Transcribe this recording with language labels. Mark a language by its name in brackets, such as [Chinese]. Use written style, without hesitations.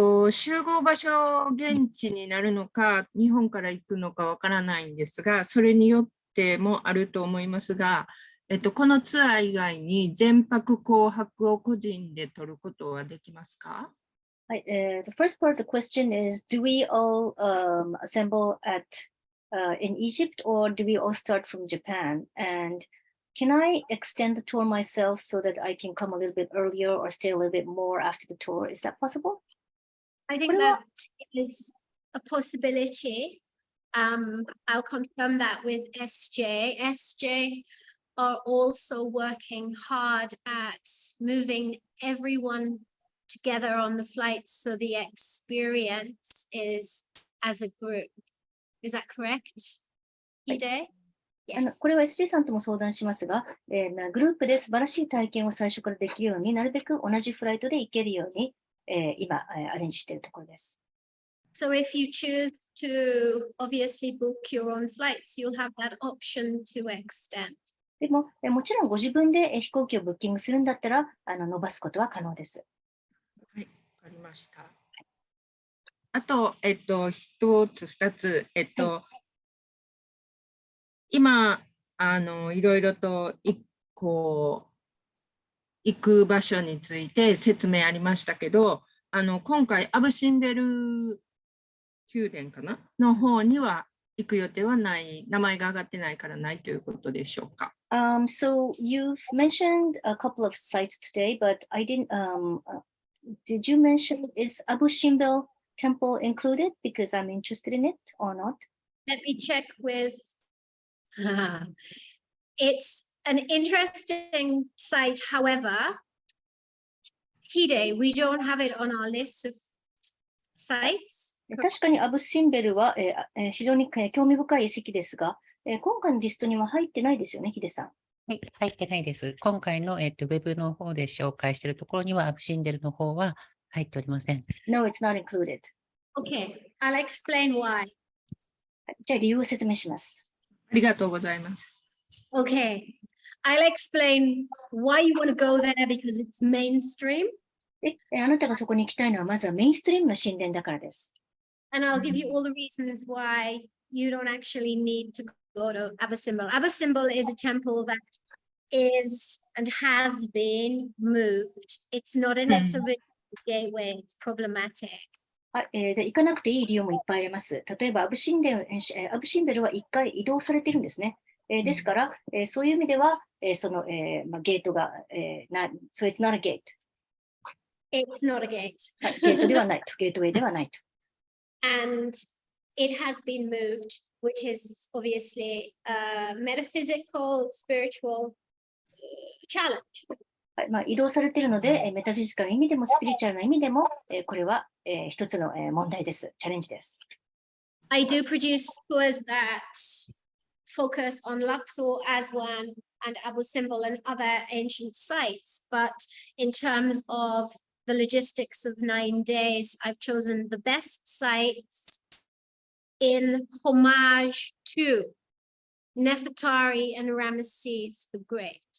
[Japanese] 集合場所現地になるのか、日本から行くのかわからないんですが、それによってもあると思いますが、このツアー以外に全泊後泊を個人で取ることはできますか？はい、 [English] the first part of the question is, do we all assemble in Egypt or do we all start from Japan? And can I extend the tour myself so that I can come a little bit earlier or stay a little bit more after the tour? Is that possible? I think that is a possibility. I'll confirm that with SJ. SJ are also working hard at moving everyone together on the flights so the experience is as a group. Is that correct? Hide? Yes. [Japanese] これは SJ さんとも相談しますが、グループで素晴らしい体験を最初からできるようになるべく同じフライトで行けるように、今、アレンジしているところです。 [English] So if you choose to obviously book your own flights, you'll have that option to extend. [Japanese] でも、もちろんご自分で飛行機をブッキングするんだったら、伸ばすことは可能です。はい、わかりました。あと、一つ、二つ、今、いろいろと行く場所について説明ありましたけど、今回、アブ・シンベル宮殿かなの方には行く予定はない、名前が上がってないからないということでしょうか。 [English] So you've mentioned a couple of sites today, but I didn't, did you mention, is Abu Simbel temple included? Because I'm interested in it or not? Let me check with, it's an interesting site, however, Hide, we don't have it on our list of sites. [Japanese] 確かにアブ・シンベルは、非常に興味深い遺跡ですが、今回のリストには入ってないですよね、ヒデさん。はい、入ってないです。今回の、ウェブの方で紹介しているところには、アブシンデルの方は入っておりません。 [English] No, it's not included. Okay, I'll explain why. [Japanese] じゃあ理由を説明します。ありがとうございます。 [English] Okay, I'll explain why you want to go there because it's mainstream. [Japanese] あなたがそこに行きたいのは、まずはメインストリームの神殿だからです。 [English] And I'll give you all the reasons why you don't actually need to go to Abu Simbel. Abu Simbel is a temple that is and has been moved. It's not in its original gateway. It's problematic. [Japanese] 行かなくていい理由もいっぱいあります。例えばアブシンベルは一回移動されているんですね。ですから、そういう意味では、その、ゲートが、 [English] so it's not a gate. It's not a gate. [Japanese] はい、ゲートではないと、ゲートウェイではないと。 [English] And it has been moved, which is obviously a metaphysical, spiritual challenge. [Japanese] はい、移動されているので、メタフィジカルな意味でもスピリチュアルな意味でも、これは、一つの、問題です。チャレンジです。 [English] I do produce tours that focus on Luxor, Aswan, and Abu Simbel and other ancient sites. But in terms of the logistics of 9 days, I've chosen the best sites in homage to Nefertari and Ramesses the Great.